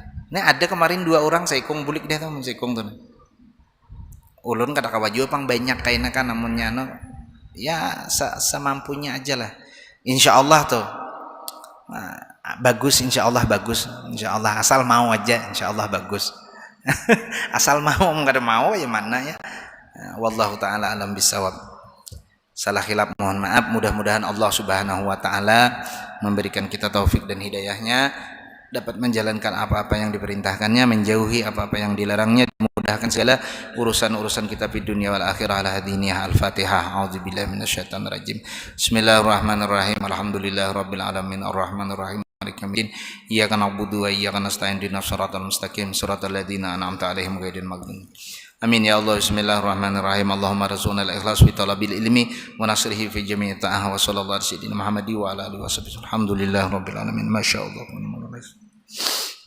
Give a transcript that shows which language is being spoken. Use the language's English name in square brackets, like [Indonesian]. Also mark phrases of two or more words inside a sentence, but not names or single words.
[Banjar] Nah ada kemarin 2 orang saikong bulik dia tuh saikong tuh. Ulun kada kawaju pang banyak kayaknya kan, namunnya ya semampunya aja lah. [Arabic] Insya Allah [Indonesian] tuh bagus, [Arabic] insya Allah [Indonesian] bagus, [Arabic] insya Allah [Indonesian] asal mau aja, [Arabic] insya Allah [Indonesian] bagus. Asal mau, nggak ada mau ya mana ya. [Arabic] Wallahu taala alam bisawab. [Indonesian] Salah khilaf mohon maaf. Mudah-mudahan Allah [Arabic] Subhanahu wa taala [Indonesian] memberikan kita taufik dan hidayahnya, dapat menjalankan apa-apa yang diperintahkannya, menjauhi apa-apa yang dilarangnya, dimudahkan segala urusan-urusan kita di dunia [Arabic] wal akhirah. Ala hadiniyah al-fatihah. أعوذ بالله من الشيطان الرجيم. Bismillahirrahmanirrahim. الحمد لله رب العالمين الرحمن الرحيم. مالك يوم الدين إياك نعبد وإياك نستعين اهدنا الصراط المستقيم صراط الذين أنعمت عليهم غير المغضوب. آمين يا الله. Bismillahirrahmanirrahim. اللهم ارزقنا الإخلاص في طلب العلم ونشره في جميع الطاعة وصلى الله عليه وسلم محمد وعلى آله وصحبه. الحمد لله رب العالمين. Masyaallah.